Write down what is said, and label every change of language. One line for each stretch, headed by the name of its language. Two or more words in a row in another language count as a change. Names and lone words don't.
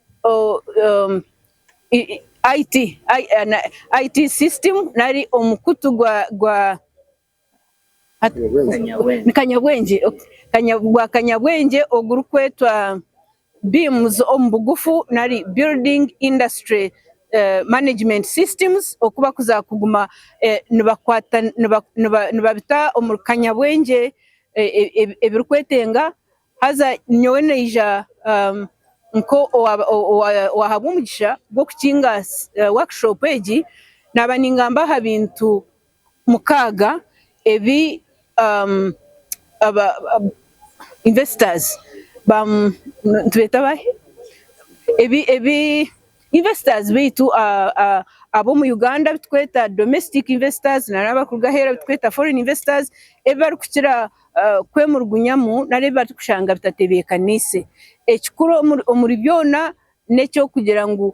English: IT system
Nyankole: nari omukutu gwa kanyabwenje ogurukwetwa BIMS ombugufu nari
English: building industry management systems
Nyankole: okuba kuza kuguma nibabita omukanyabwenje ebirukwetenga haza nyowe neija nko wahabwa umugisha gwo kukinga workshop egi naba ningamba ha bintu mukaga ebi investors tubeta bahe ebi investors beitu abo mu Uganda bitweta
English: domestic investors
Nyankole: n'abakugahera bitweta
English: foreign investors
Nyankole: bari kukira kwemurgunyamu nare bari kushanga bitatebekanise ekikuru omuri byona necyo kugira ngo